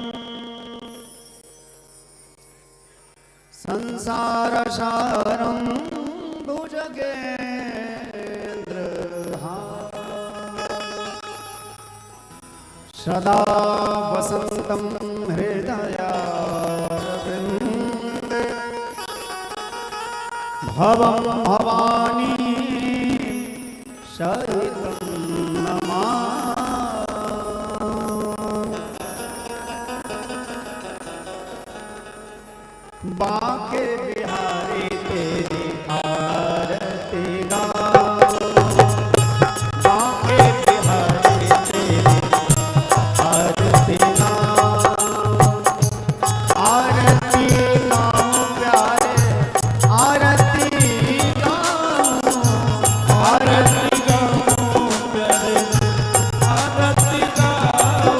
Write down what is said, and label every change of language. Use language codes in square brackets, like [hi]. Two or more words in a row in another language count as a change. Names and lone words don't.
[sa] संसार सारम सदा वसंतम हृदयारविंदे भवं भवानी सहितं नमामि। [hi] बांके बिहारी तेरी आरती गाओ, बांके बिहारी तेरी आरती गाओ, आरती गाओ प्यारे, आरती गाओ, आरती गाओ प्यारे, आरती गाओ।